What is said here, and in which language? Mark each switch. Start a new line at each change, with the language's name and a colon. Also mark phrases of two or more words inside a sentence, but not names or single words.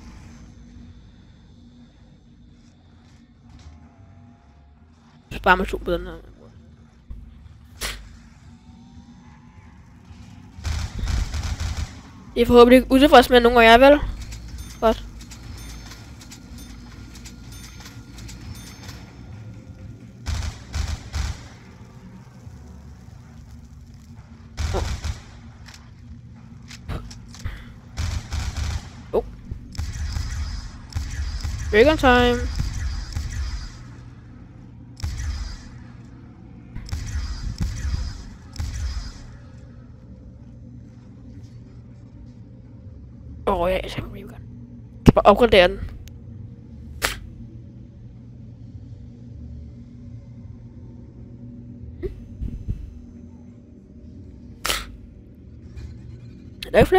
Danish: Spar mig 2 på den her. Jeg er forhåbentlig ikke utilfreds med nogen af jer, vel? Godt.
English: Break on time.
Danish: Ja, jeg skal Regan. Jeg kan bare opgradere den. Er der ikke flere?